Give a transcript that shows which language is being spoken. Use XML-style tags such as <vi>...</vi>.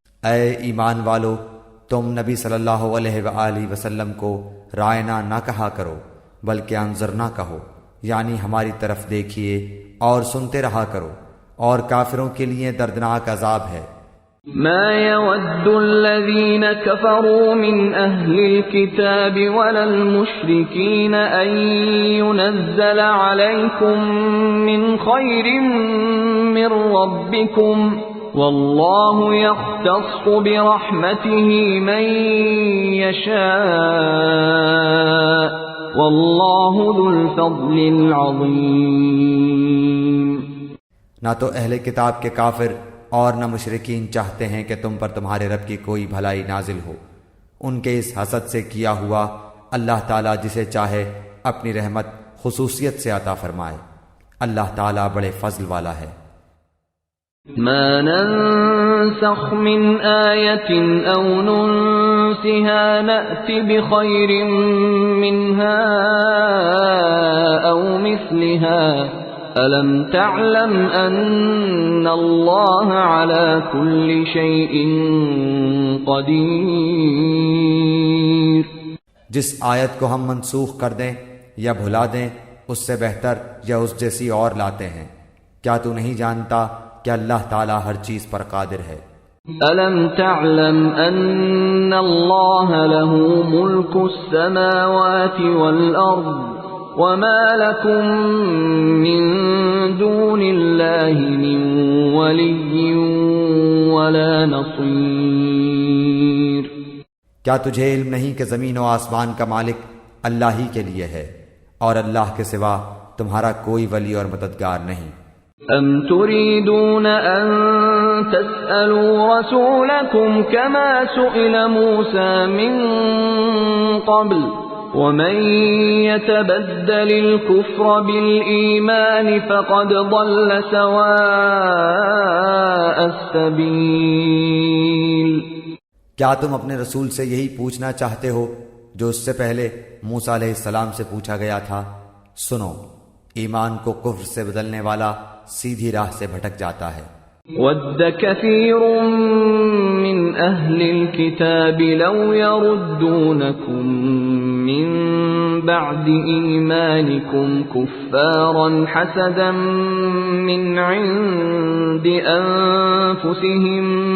<ur>اے ایمان والو، تم نبی صلی اللہ علیہ وآلہ وسلم کو رائنا نہ کہا کرو بلکہ انظرنا کہو، یعنی ہماری طرف دیکھیے اور سنتے رہا کرو، اور کافروں کے لیے دردناک عذاب ہے۔</ur> <ar>ما يود الذين كفروا من أهل الكتاب ولا المشركين أن ينزل عليكم من خير من ربكم والله يختص برحمته من يشاء والله ذو الفضل العظيم۔</ar> <ur>نہ تو اہل کتاب کے کافر اور نہ مشرکین چاہتے ہیں کہ تم پر تمہارے رب کی کوئی بھلائی نازل ہو، ان کے اس حسد سے کیا ہوا اللہ تعالیٰ جسے چاہے اپنی رحمت خصوصیت سے عطا فرمائے، اللہ تعالیٰ بڑے فضل والا ہے۔</ur> <ar>ما ننسخ من آية أو ننسها نأت بخير منها أو مثلها أَلَمْ تَعْلَمْ أَنَّ اللَّهَ عَلَى كُلِّ شَيْءٍ قَدِيرٌ۔</ar> <ur>جس آیت کو ہم منسوخ کر دیں یا بھلا دیں اس سے بہتر یا اس جیسی اور لاتے ہیں، کیا تو نہیں جانتا کہ اللہ تعالیٰ ہر چیز پر قادر ہے؟</ur> <ar>أَلَمْ تَعْلَمْ أَنَّ اللَّهَ لَهُ مُلْكُ السَّمَاوَاتِ وَالْأَرْضِ وَمَا لَكُم مِّن دُونِ اللَّهِ مِن وَلِيٍّ وَلَا نَصِيرٍ۔</ar> <ur>کیا تجھے علم نہیں کہ زمین و آسمان کا مالک اللہ ہی کے لیے ہے اور اللہ کے سوا تمہارا کوئی ولی اور مددگار نہیں؟</ur> <ar>ام تريدون ان تسألوا رسولكم كما سئل موسى من قبل ومن يتبدل الكفر بالإيمان فقد ضل سواء السبيل۔</ar> <ur>کیا تم اپنے رسول سے یہی پوچھنا چاہتے ہو جو اس سے پہلے موسیٰ علیہ السلام سے پوچھا گیا تھا؟ سنو، ایمان کو کفر سے بدلنے والا سیدھی راہ سے بھٹک جاتا ہے۔</ur> <ar>وَدَّ كَثِيرٌ مِّنْ أَهْلِ الْكِتَابِ لَوْ يَرُدُّونَكُمْ مِّن بَعْدِ إِيمَانِكُمْ كُفَّارًا حَسَدًا مِّنْ عِندِ أَنفُسِهِم</ar>